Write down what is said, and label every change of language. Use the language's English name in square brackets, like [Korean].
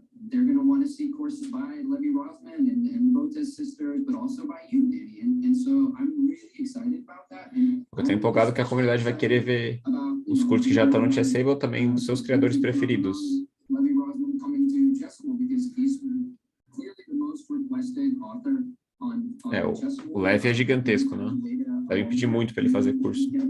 [English] They're going to want to see courses by Levy Rosman and Botez Sisters, but also by you, Danny. And so I'm really excited about that. [Portuguese] Eu estou empolgado que a comunidade vai querer ver os cursos que já estão no Chessable também dos seus criadores preferidos. [English] Levy Rosman coming to Chessable because he's clearly the most requested author on [Portuguese] o Levy é gigantesco, né? Devem pedir muito para ele fazer curso.